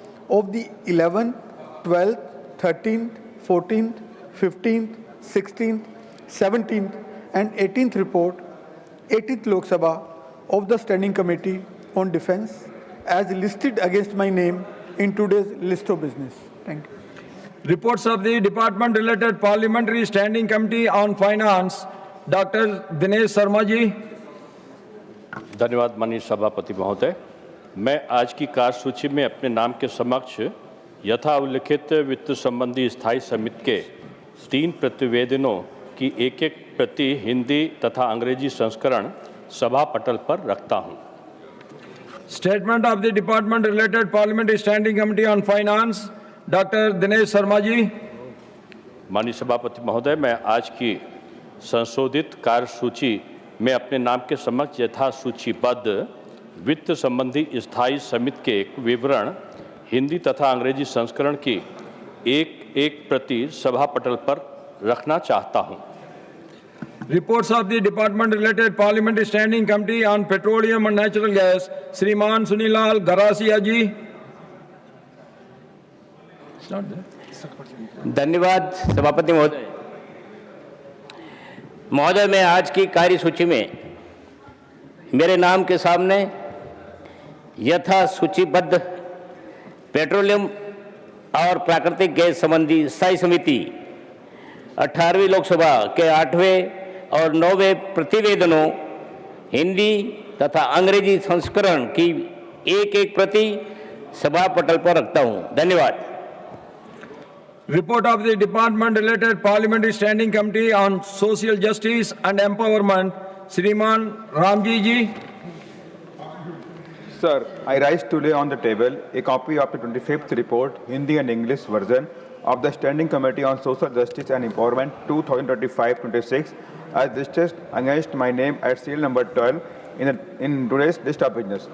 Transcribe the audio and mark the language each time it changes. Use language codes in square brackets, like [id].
[en] of the 11th, 12th, 13th, 14th, 15th, 16th, 17th and 18th report, 18th Lok Sabha of the Standing Committee on Defence as listed against my name in today's list of business. Thank you. Reports of the department-related Parliamentary Standing Committee on Finance, Dr. Dinesh Sharma ji. [hi] धन्यवाद माननीय सभापति महोदय। मैं आज की कार्यसूची में अपने नाम के समक्ष यथा उल्लिखित वित्त संबंधी स्थायी समिति के 3 प्रतिवेदनों की एक एक प्रति हिंदी तथा अंग्रेजी संस्करण सभा पटल पर रखता हूं। [en] Statement of the department-related Parliamentary Standing Committee on Finance, Dr. Dinesh Sharma ji. [hi] माननीय सभापति महोदय, मैं आज की संशोधित कार्यसूची में अपने नाम के समक्ष यथा सूचीबद्ध वित्त संबंधी स्थायी समिति के एक विवरण हिंदी तथा अंग्रेजी संस्करण की एक एक प्रति सभा पटल पर रखना चाहता हूं। [en] Reports of the department-related Parliamentary Standing Committee on Petroleum and Natural Gas, Sriman Sunilal Garasia ji. [hi] धन्यवाद सभापति महोदय। महोदय, मैं आज की कार्यसूची में मेरे नाम के सामने यथा सूचीबद्ध पेट्रोलियम और प्राकृतिक गैस संबंधी स्थायी समिति 18वीं लोकसभा के 8वें और 9वें प्रतिवेदनों हिंदी तथा अंग्रेजी संस्करण की एक एक प्रति सभा पटल पर रखता हूं। धन्यवाद। [en] Report of the department-related Parliamentary Standing Committee on Social Justice and Empowerment, Sriman Ramji ji. Sir, I rise to lay on the table a copy of the 25th report, Hindi and English version of the Standing Committee on Social Justice and Empowerment 2025-26 as listed against my name at serial number 12 in today's list of business.